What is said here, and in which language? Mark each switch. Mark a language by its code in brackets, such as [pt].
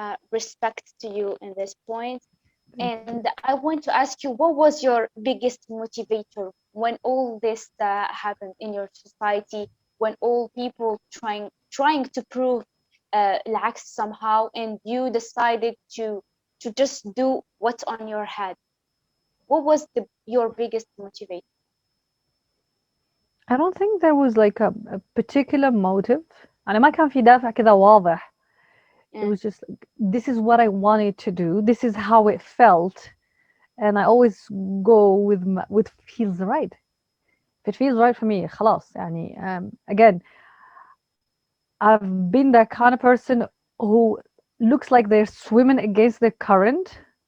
[en] respect to you in this point. And I want to ask you, what was your biggest motivator when all this happened in your society, when all people trying to prove العكس somehow, and you decided to just do what's on your head? What was your biggest motivator? I don't think there was like a particular motive. [ar] أنا ما كان في دافع كذا واضح. [en] It Yeah. was just like, this is what I wanted to do. This is how it felt, and I always go with with feels right. If it feels right for me, [ar] خلاص يعني. [en] Again, I've been that kind of person who looks like they're swimming against the current.